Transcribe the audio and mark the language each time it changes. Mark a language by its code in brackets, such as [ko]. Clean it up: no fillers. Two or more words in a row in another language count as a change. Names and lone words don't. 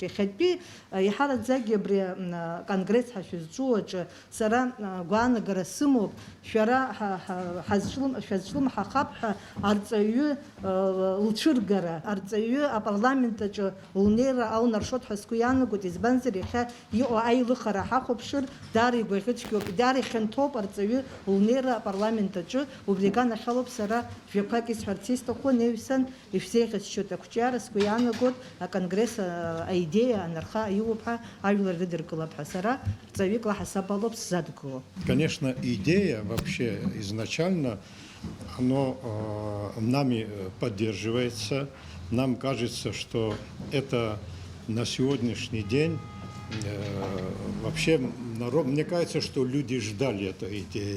[ab] Иахьатәи иҳараӡагьы абри конгресс ҳашәызҿу аҿы сара гәаанагара сымоуп, шәара шәазҿлымҳахап ҳәа арҵаҩы лцәыргара, арҵаҩы апарламент аҿы лнеира аунаршот ҳәа сгәы иаанагоит, избанзар иахьа иҟоу аилыхара ҳахәаԥшыр даара игәаӷьыцәгьоуп, даара ихьанҭоуп арҵаҩы лнеира апарламент аҿы. Убри аганахьалоуп сара жәақәак исҳәарц исҭаху, неҩсан ишәзеиӷьасшьоит ақәҿиара, сгәы иаанагоит аконгресс аидеиа анарха аиуп ҳәа ажәлар рыдыркылап ҳәа сара рҵаҩык лаҳасаб алоуп сзадгыло. [ru] Конечно, идея вообще изначально, оно нами поддерживается. Нам кажется, что это на сегодняшний день вообще народ, мне кажется, что люди ждали этой идеи.